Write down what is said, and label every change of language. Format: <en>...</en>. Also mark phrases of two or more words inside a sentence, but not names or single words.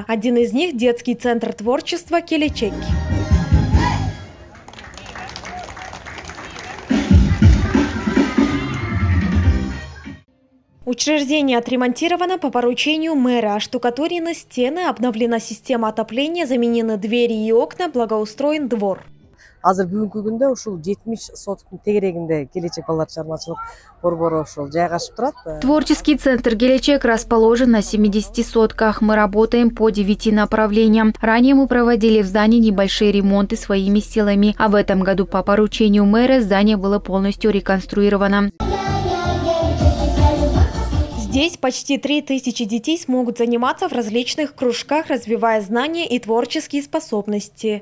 <ru>Один из них – детский центр творчества «Келечек». Учреждение отремонтировано по поручению мэра, оштукатурены стены, обновлена система отопления, заменены двери и окна, благоустроен двор.</ru> <ky>Азыр бүгүнкү күндө ушул 70 соткун тегерегинде келечек балдар чыгармачылык борбору ушул жайгашып турат.</ky> <ru>Творческий центр «Келечек» расположен на 70 сотках. Мы работаем по 9 направлениям. Ранее мы проводили в здании небольшие ремонты своими силами, а в этом году по поручению мэра здание было полностью реконструировано. Здесь почти 3000 детей смогут заниматься в различных кружках, развивая знания и творческие способности.</ru>